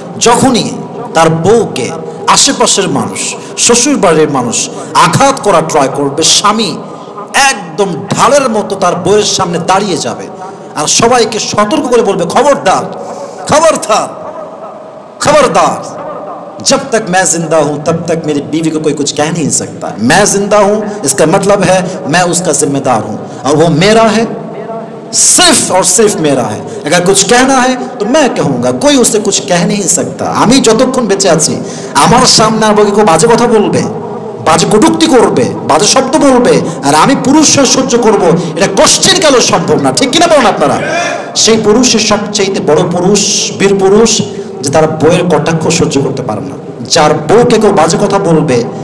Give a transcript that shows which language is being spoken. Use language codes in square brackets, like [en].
[bn] যখনই তার বউকে আশেপাশের মানুষ, শ্বশুর বাড়ির মানুষ আঘাত করা ট্রাই করবে, স্বামী একদম ঢালের মতো তার বউয়ের সামনে দাঁড়িয়ে যাবে আর সবাইকে সতর্ক করে বলবে, খবরদার খবরদার [hi] खबरदार, जब तक मैं जिंदा हूं तब तक मेरी बीवी को कोई कुछ कह नहीं सकता। मैं जिंदा हूं इसका मतलब है मैं उसका जिम्मेदार हूं और वो मेरा है, सिर्फ और सिर्फ मेरा है। अगर कुछ कहना है तो मैं कहूंगा, कोई उससे कुछ कह नहीं सकता। [bn] আমি যতক্ষণ বেঁচে আছি আমার সামনে আর কেউ বাজে কথা বলবে, বাজে কটূক্তি করবে, বাজে শব্দ বলবে, আর আমি পুরুষ হয়ে সহ্য করব, এটা কোশ্চেন কালেও সম্ভব না। ঠিক কিনা বলেন আপনারা? সেই পুরুষের সবচেয়ে বড় পুরুষ, বীর পুরুষ, যে তার বউয়ের কটাক্ষ সহ্য করতে পারে না, যার বউকে কেউ বাজে কথা বলবে।